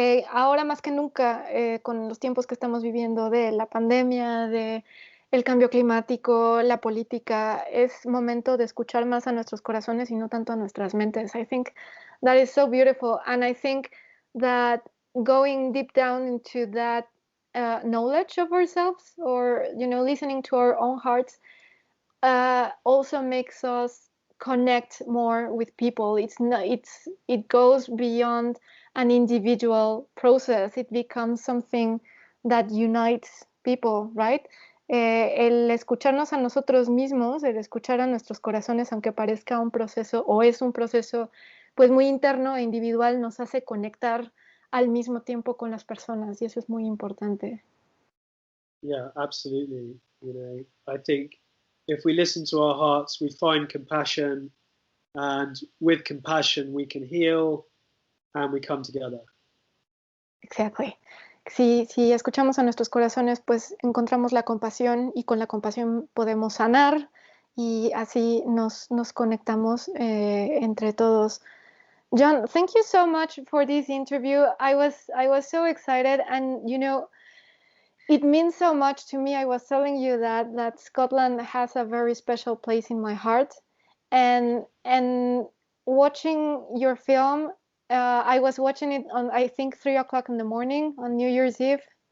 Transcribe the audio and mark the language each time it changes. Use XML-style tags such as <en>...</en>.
<es>Ahora más que nunca, con los tiempos que estamos viviendo de la pandemia, de el cambio climático, la política, es momento de escuchar más a nuestros corazones y no tanto a nuestras mentes.</es> <en>I think that is so beautiful, and I think that going deep down into that knowledge of ourselves, or listening to our own hearts, also makes us connect more with people. It goes beyond an individual process. It becomes something that unites people, right?</en> <es>El escucharnos a nosotros mismos, el escuchar a nuestros corazones, aunque parezca un proceso o es un proceso pues muy interno e individual, nos hace conectar al mismo tiempo con las personas, y eso es muy importante.</es> <en>Yeah, absolutely. You know, I think if we listen to our hearts, we find compassion, and with compassion, we can heal and we come together. Exactly.</en> <es>Si escuchamos a nuestros corazones, pues encontramos la compasión, y con la compasión podemos sanar, y así nos conectamos entre todos.</es> <en>John, thank you so much for this interview. I was so excited, and it means so much to me. I was telling you that Scotland has a very special place in my heart, and watching your film, I was watching it on, I think, 3 o'clock in the morning on New Year's Eve.</en>